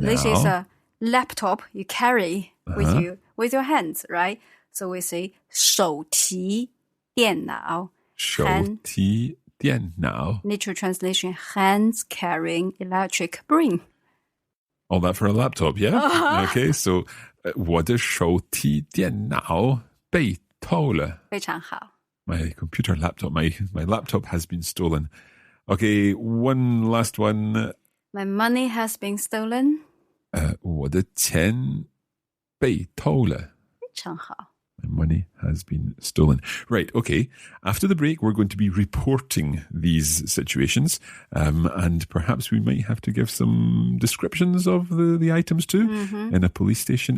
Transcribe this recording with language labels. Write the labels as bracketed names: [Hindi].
[English] This is a laptop you carry with you with your hands, right? So we say 手提电脑. [Chinese] 手提电脑. [English] Literal translation, hands carrying electric brain. All that for a laptop, yeah? [Chinese] Okay, so 我的手提电脑被偷了. 非常好. [English] My computer laptop, my laptop has been stolen. Okay, one last one. My money has been stolen. [Chinese] 我的钱被偷了. 非常好. [English] My money has been stolen. Right, okay. After the break, we're going to be reporting these situations, and perhaps we might have to give some descriptions of the items too in a police station.